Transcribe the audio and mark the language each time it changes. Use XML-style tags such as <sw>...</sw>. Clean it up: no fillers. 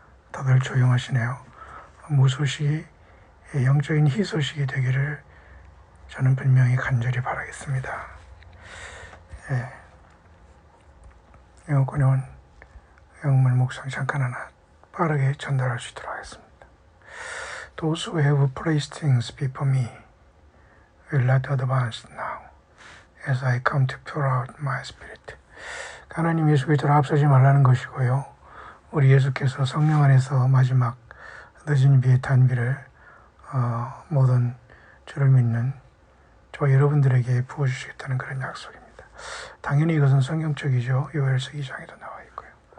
<ko>다들 조용하시네요. 무소식이 영적인 희소식이 되기를 저는 분명히 간절히 바라겠습니다. 영혼권 영물 묵상 잠깐 하나 빠르게 전달할 수 있도록 하겠습니다.</ko> <en>Those who have placed things before me will not advance now, as I come to pour out my spirit.</en> <ko>하나님 예수 그리스도로 앞서지 말라는 것이고요. 우리 예수께서 성령 안에서 마지막 늦은 비의 단비를 모든 주를 믿는 저 여러분들에게 부어주시겠다는 그런 약속입니다. 당연히 이것은 성경적이죠. 요엘서 2장에도 나와 있고요.</ko>